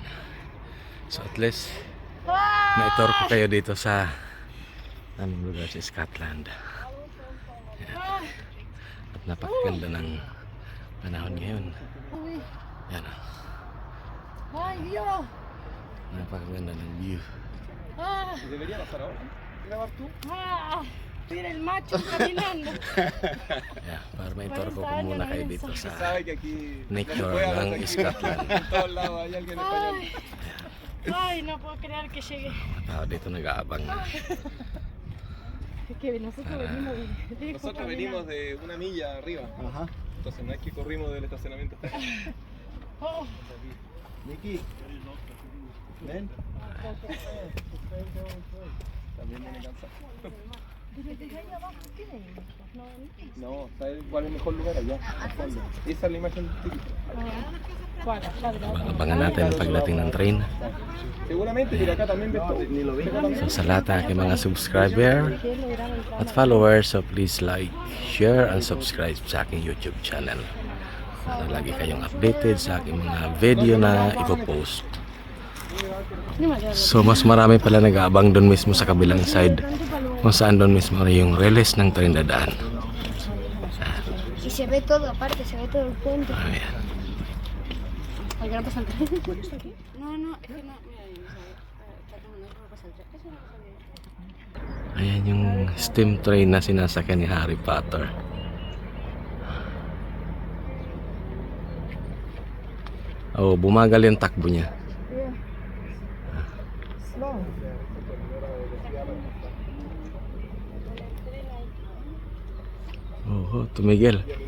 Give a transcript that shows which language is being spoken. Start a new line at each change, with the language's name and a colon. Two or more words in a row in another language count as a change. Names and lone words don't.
Filipino: So
English: at least
Filipino: maitor ko kayo dito sa aming lugar sa Scotland. Yan. At napakaganda ng panahon ngayon. Yan. Ay, Dios. Napakaganda ng view.
Spanish: Debería pasar ahora. ¿Grabar tú? Mira el macho caminando.
Filipino: Yeah, para maitor ko muna kayo dito sa
Spanish: Sabe que aquí nature puede hablar
Filipino: ng
Spanish: tranquilo.
Filipino: Scotland.
Spanish: En todos lados hay alguien español. Ay, no puedo creer que llegue. Tao dito nag-aabang. Es que nosotros venimos de lejos Nosotros caminando. venimos de una milla arriba. Ajá. Entonces no es que corrimos del estacionamiento hasta acá. Oh, Miki, ven. También viene cansado. desde ahí abajo, ¿qué hay? No, ¿sabes cuál es el mejor lugar allá? Al fondo. Esa es la imagen típica. ¿Cuál? La verdad.
Filipino: Abangan natin ang pagdating ng train.
Spanish: Seguramente, mira acá también ves todo. Ni lo ves.
Filipino: So sa lahat ng aking mga subscriber at followers, so please
English: like, share, and subscribe
Filipino: sa aking YouTube channel. Para lagi kayong updated sa aking mga video na ipopost. So mas marami pala nag-aabang doon mismo sa kabilang side, kung saan doon mismo yung reles ng train dadaan.
Spanish: Y se ve todo, aparte, se ve todo el puente. Ayan. ¿Por qué no pasa el tren? No, no, es que no, mira, no pasa el tren. Eso no pasa el tren.
Filipino: Ayan yung
English: steam train
Filipino: na sinasakyan ni Harry Potter. Oh, bumagal yung takbo niya. Slow. Oh, tumigil.